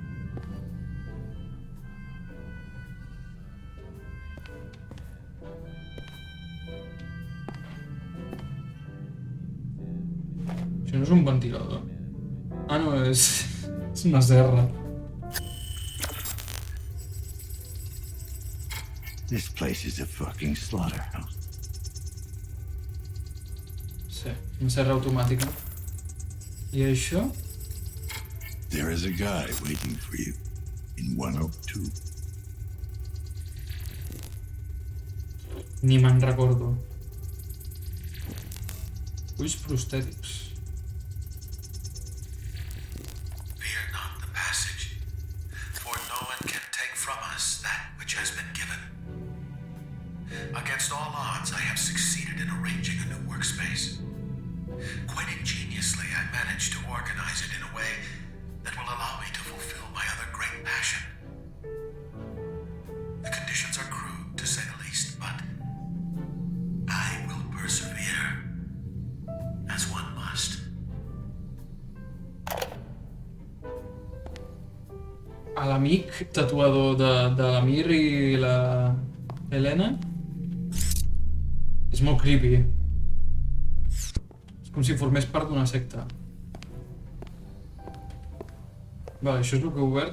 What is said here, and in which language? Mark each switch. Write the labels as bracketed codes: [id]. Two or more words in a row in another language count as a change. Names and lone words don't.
[ca] Això no és un ventilador. Ah, no, és una serra. [en] This place is a fucking slaughterhouse. [ca] Sí, una serra automàtica. I això? [en] There is a guy waiting for you in 102. [ca] Ni me'n recordo. Ulls prostètics. [en] Fear not the passage, for no one can take from us that which has been given. Against all odds, I have succeeded in arranging a new workspace. Quite ingeniously, I managed to organize it in a way that will allow me to fulfill my other great passion. The conditions are crude, to say the least, but I will persevere, as one must. [ca] A l'amic tatuador de l'Amir i la Helena és molt creepy. És com si formés part d'una secta. Vale, això és el que he obert.